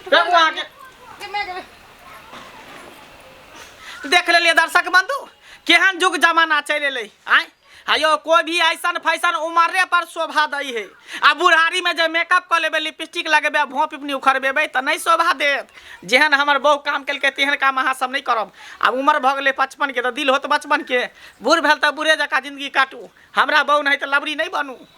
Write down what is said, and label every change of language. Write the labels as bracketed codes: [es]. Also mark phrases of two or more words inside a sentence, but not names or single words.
[mai] फेंकू आके देख ले दर्शक बंधु केहन युग जमाना चल एले आय आयो कोई भी ऐसा फैशन उमरे पर शोभा दई है आ बुढ़ारी में जब मेकअप कर लेबे लिपस्टिक लगेबे भों पिपनी उखड़बेबे त नहीं शोभा देत जेहन हमर बहु काम केलके तेहन काम अहाँ सब नहीं करब अब उम्र भ गेले 55 के त दिल होत बचपन के बूढ़ भेल त बूढ़े जका जिंदगी काटू हमरा बहु नहीं त लबरी नहीं बनू।